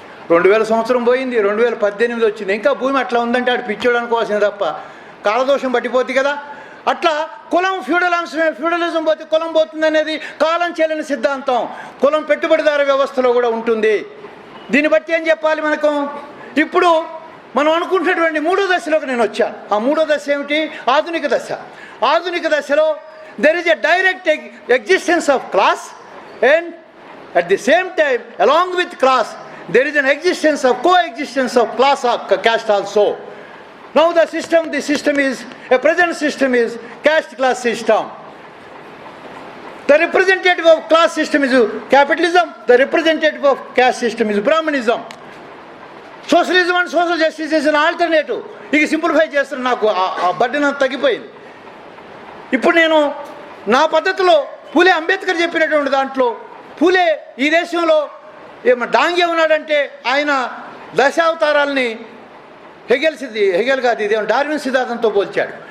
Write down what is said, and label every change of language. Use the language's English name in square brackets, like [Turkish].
[Telugu] 2000 సంవత్సరం పోయింది, 2018 వచ్చింది, ఇంకా భూమి అట్లా ఉందంటే ఆడు పిచ్చోడు అనుకోవాల్సింది తప్ప కాలదోషం పట్టిపోతుంది కదా. అట్లా కులం ఫ్యూడలిజం పోతే కులం పోతుంది అనేది కాలం చెల్లిన సిద్ధాంతం. కులం పెట్టుబడిదారు వ్యవస్థలో కూడా ఉంటుంది. దీన్ని బట్టి ఏం చెప్పాలి మనకు? ఇప్పుడు మనం అనుకుంటున్నటువంటి 3వ దశలోకి నేను వచ్చాను. ఆ 3వ దశ ఏమిటి? ఆధునిక దశ. ఆధునిక దశలో [English] there is a direct existence of class, and at the same time along with class there is an existence of coexistence of class or caste also. Now the system is a present system is caste class system. The representative of class system is capitalism, the representative of caste system is Brahmanism. Socialism and social justice is an alternative. [Telugu] ఇక simplify చేస్తారు, నాకు ఆ burden అంత తగ్గిపోయింది. ఇప్పుడు నేను నా పద్ధతిలో పూలే అంబేద్కర్ చెప్పినటువంటి దాంట్లో పూలే ఈ దేశంలో డాంగే ఉన్నాడంటే ఆయన దశావతారాలని హెగెల్ కాదు, ఇదేమో డార్విన్ సిద్ధాంతంతో పోల్చాడు.